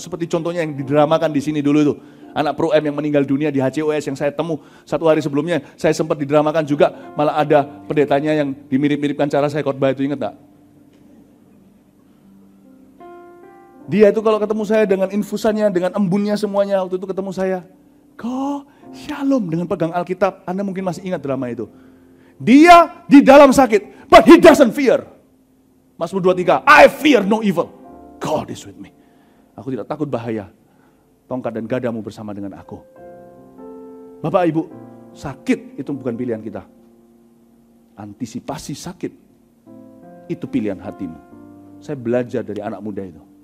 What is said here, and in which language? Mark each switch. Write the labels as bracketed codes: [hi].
[id] Seperti contohnya yang didramakan di sini dulu itu. Anak Pro M yang meninggal dunia di HCOS yang saya temu 1 hari sebelumnya, saya sempat didramakan juga, malah ada pendetanya yang dimirip-miripkan cara saya khotbah itu, ingat tak? Dia itu kalau ketemu saya dengan infusannya, dengan embunnya semuanya, waktu itu ketemu saya, kok shalom dengan pegang Alkitab, Anda mungkin masih ingat drama itu. Dia di dalam sakit, [en] but he doesn't fear. Mazmur 23, I fear no evil, God is with me. [id] Aku tidak takut bahaya, tongkat dan gadamu bersama dengan aku. Bapak Ibu, sakit itu bukan pilihan kita. Antisipasi sakit, itu pilihan hatimu. Saya belajar dari anak muda itu.